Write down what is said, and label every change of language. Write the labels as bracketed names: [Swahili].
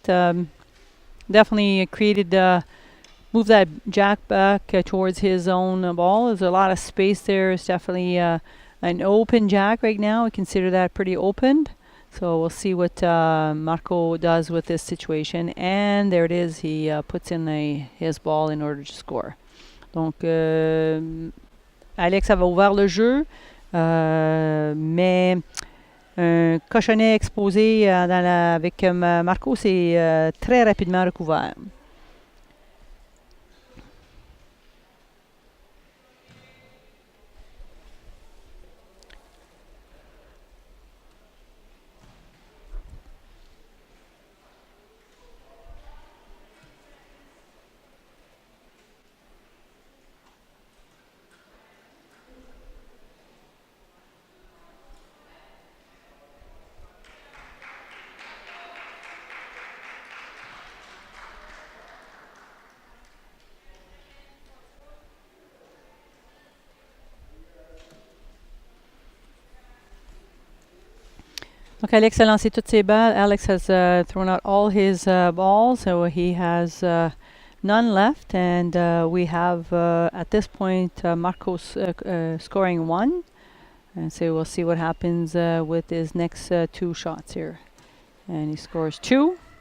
[English] Definitely created, moved that jack back towards his own ball. There's a lot of space there. It's definitely an open jack right now. I consider that pretty open. So we'll see what Marco does with this situation. And there it is. He puts in his ball in order to score. [French] Donc, Alex avait ouvert le jeu, mais un cochonnet exposé avec Marco, c'est très rapidement recouvert. Donc Alex a lancé toutes ses balles. [English] Alex has thrown out all his balls, so he has none left. And we have, at this point, Marcos scoring one. And so we'll see what happens with his next two shots here. And he scores two.